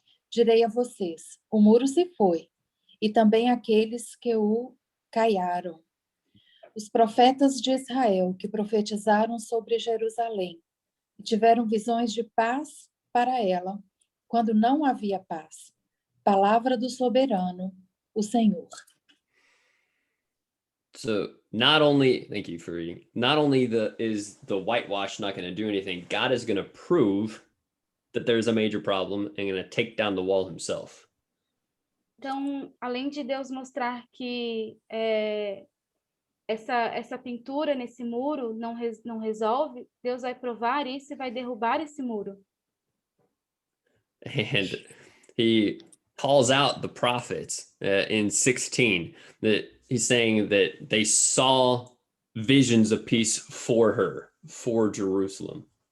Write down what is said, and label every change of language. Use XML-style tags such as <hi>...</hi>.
<pt>Direi a vocês, o muro se foi, e também aqueles que o caiaram. Os profetas de Israel que profetizaram sobre Jerusalém e tiveram visões de paz para ela, quando não havia paz. Palavra do soberano, o Senhor.</pt> <en>So not only, thank you for reading, not only is the whitewash not going to do anything, God is going to prove that there's a major problem and going to take down the wall himself.</en> <pt>Então, além de Deus mostrar que essa pintura nesse muro não resolve, Deus vai provar isso e vai derrubar esse muro.</pt> <en>And he calls out the prophets in 16 that he's saying that they saw visions of peace for her, for Jerusalem.</en>